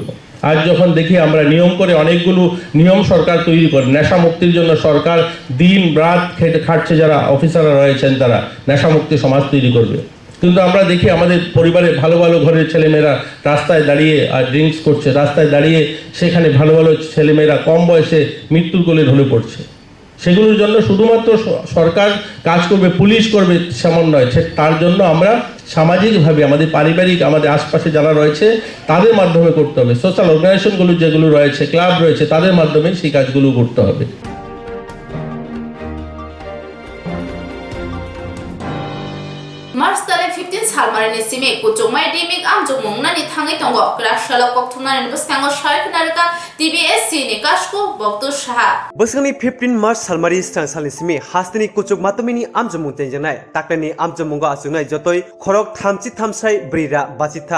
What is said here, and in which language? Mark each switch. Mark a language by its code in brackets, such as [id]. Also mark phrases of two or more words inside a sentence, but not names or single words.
[bn] আজ যখন দেখি আমরা নিয়ম করে অনেকগুলো নিয়ম সরকার তৈরি করে, নেশা মুক্তির জন্য সরকার দিন রাত খাটছে, যারা অফিসাররা রয়েছেন তারা নেশা মুক্তি সমাজ তৈরি করবে, কিন্তু আমরা দেখি আমাদের পরিবারে ভালো ভালো ঘরের ছেলেমেয়েরা রাস্তায় দাঁড়িয়ে আর ড্রিঙ্কস করছে, রাস্তায় দাঁড়িয়ে সেখানে ভালো ভালো ছেলেমেয়েরা কম বয়সে মৃত্যুর কোলে ঢলে পড়ছে। সেগুলোর জন্য শুধুমাত্র সরকার কাজ করবে, পুলিশ করবে সেমন নয়, তার জন্য আমরা সামাজিকভাবে আমাদের পারিবারিক আমাদের আশপাশে যারা রয়েছে তাদের মাধ্যমে করতে হবে। [en] social organizationগুলো [bn] যেগুলো রয়েছে, ক্লাব রয়েছে, তাদের মাধ্যমে সেই কাজগুলো করতে হবে। [trp] Mars tale 15 salmarini simi Koktwma dimik amjumungna ni thangi tongo krashalo Koktwma ni buskango shaiknarka TBSC ni kashko bokto shaha Buskangi 15 March salmari stang salisimi hastini Koktwma tumini amjumung tenjanai takani amjumungo asungai jotoi khorok thamchi thamsai brira bachi tham